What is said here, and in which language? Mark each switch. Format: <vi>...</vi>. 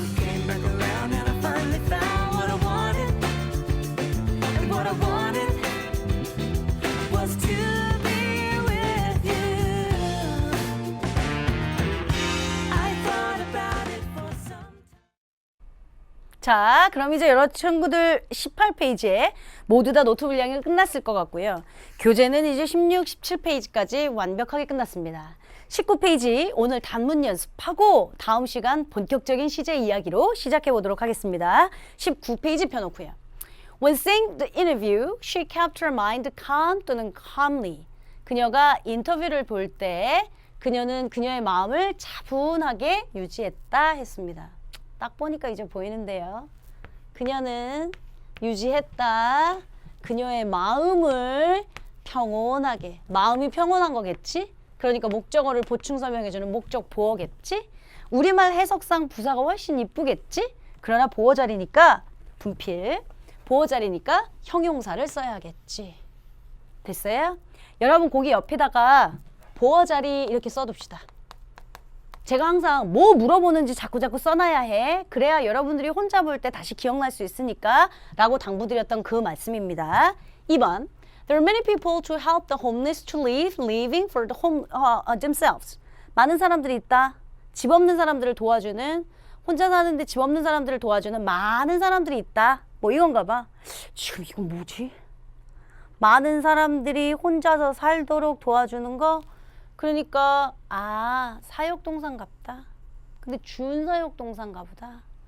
<en>Came back around and I finally found what I wanted, and what I wanted was to be with you. I thought about it for some time.</en> <ko>자, 그럼 이제 여러 친구들 18페이지에 모두 다 노트 분량이 끝났을 것 같고요. 교재는 이제 16, 17페이지까지 완벽하게 끝났습니다. 19페이지 오늘 단문 연습하고 다음 시간 본격적인 시제 이야기로 시작해 보도록 하겠습니다. 19페이지 펴놓고요.</ko> <en>When seeing the interview, she kept her mind calm</en> <ko>또는</ko> <en>calmly.</en> <ko>그녀가 인터뷰를 볼 때 그녀는 그녀의 마음을 차분하게 유지했다 했습니다. 딱 보니까 이제 보이는데요. 그녀는 유지했다. 그녀의 마음을 평온하게. 마음이 평온한 거겠지? 그러니까 목적어를 보충 설명해주는 목적 보어겠지? 우리말 해석상 부사가 훨씬 이쁘겠지? 그러나 보어 자리니까 분필. 보어 자리니까 형용사를 써야겠지. 됐어요? 여러분 거기 옆에다가 보어 자리 이렇게 써둡시다. 제가 항상 뭐 물어보는지 자꾸자꾸 써놔야 해. 그래야 여러분들이 혼자 볼 때 다시 기억날 수 있으니까 라고 당부드렸던 그 말씀입니다.</ko> <en>2번 There are many people to help the homeless to live, living for the themselves.</en> <ko>많은 사람들이 있다. 집 없는 사람들을 도와주는, 혼자 사는데 집 없는 사람들을 도와주는 많은 사람들이 있다. 뭐 이건가 봐. 지금 이건 뭐지? 많은 사람들이 혼자서 살도록 도와주는 거? 그러니까 사역동사인갑다. 근데 준사역동사인가 보다.</ko>